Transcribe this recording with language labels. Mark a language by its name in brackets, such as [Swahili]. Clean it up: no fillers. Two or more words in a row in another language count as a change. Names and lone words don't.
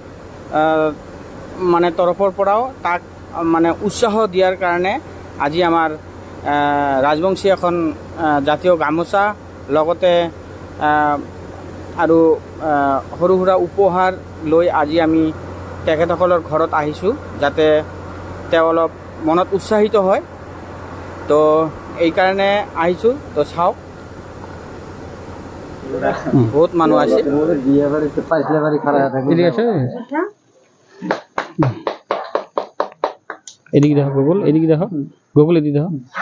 [Assamese] মানে তৰফৰ পৰাও তাক মানে উৎসাহ দিয়াৰ কাৰণে আজি আমাৰ ৰাজবংশী এখন জাতীয় গামোচা লগতে আৰু সৰু সুৰা উপহাৰ লৈ আজি আমি তেখেতসকলৰ ঘৰত আহিছোঁ, যাতে তেওঁ অলপ মনত উৎসাহিত হয়। তো এইকাৰণে আহিছোঁ। তো চাওক, বহুত মানুহ আছে। [Bangla] এদিকে দেখো গুগল, এদিকে দেখো গুগল, এদিকে দেখো।